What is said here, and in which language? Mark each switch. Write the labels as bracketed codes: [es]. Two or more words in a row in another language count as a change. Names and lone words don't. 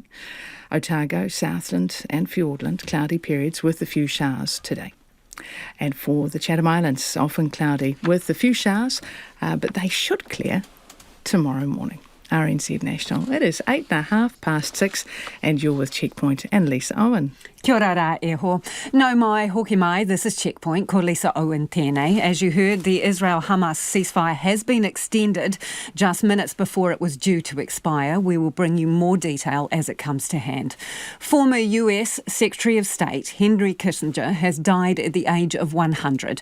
[en] Otago, Southland and Fiordland, cloudy periods with a few showers today. And for the Chatham Islands, often cloudy with a few showers, but they should clear tomorrow morning. RNZ National. It is 6:08 and you're with Checkpoint and Lisa Owen. [mi] Kia ora rā e ho. Nau mai, hoki mai, [en] this is Checkpoint, [mi] ko Lisa Owen tēnei. [en] As you heard, the Israel-Hamas ceasefire has been extended just minutes before it was due to expire. We will bring you more detail as it comes to hand. Former US Secretary of State Henry Kissinger has died at the age of 100.